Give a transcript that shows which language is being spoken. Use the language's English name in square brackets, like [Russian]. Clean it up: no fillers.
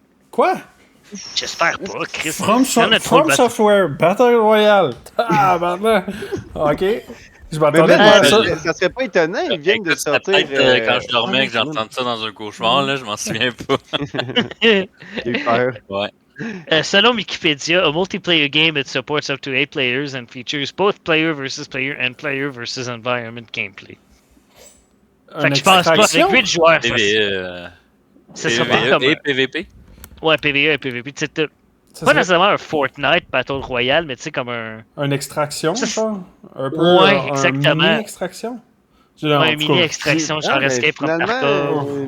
[French] Quoi? J'espère pas, Chris. From Software, Battle Royale. Ah, maintenant. OK. Je m'attendais à ça. Ça serait pas étonnant, ils viennent de sortir... quand je dormais que j'entends ça dans un cauchemar, là, je m'en souviens pas. J'ai eu peur. Ouais. Selon Wikipédia, [English] a multiplayer game that supports up to 8 players and features both player versus player and player versus environment gameplay. [French] Fait que je pense pas avec 8 joueurs. C'est ça PVE et PVP? Ouais, PVE et PVP. Pas nécessairement un Fortnite Battle Royale, mais tu sais, comme un... Une extraction, ça? Un peu, ouais, exactement. Une mini-extraction? Ouais, une mini-extraction, genre Escape from Tarkov.